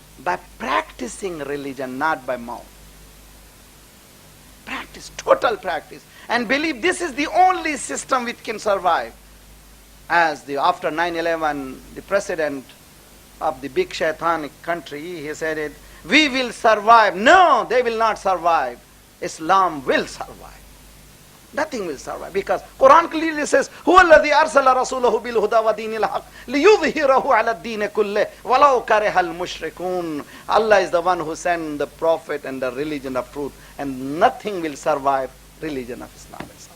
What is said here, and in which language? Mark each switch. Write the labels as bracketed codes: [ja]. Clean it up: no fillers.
[en] By practicing religion, not by mouth. Practice, total practice. And believe this is the only system which can survive. As after 9/11, the president of the big shaitanic country, he said it, we will survive. No, they will not survive. Islam will survive. Nothing will survive. Because Quran clearly says, [ar] هُوَ الَّذِي أَرْسَلَ رَسُولَهُ بِالْهُدَى وَدِينِ الْحَقِّ لِيُظْهِرَهُ عَلَى الدِّينِ كُلِّهِ وَلَوْ كَرِهَ الْمُشْرِكُونَ. [en] Allah is the one who sent the prophet and the religion of truth. And nothing will survive religion of Islam.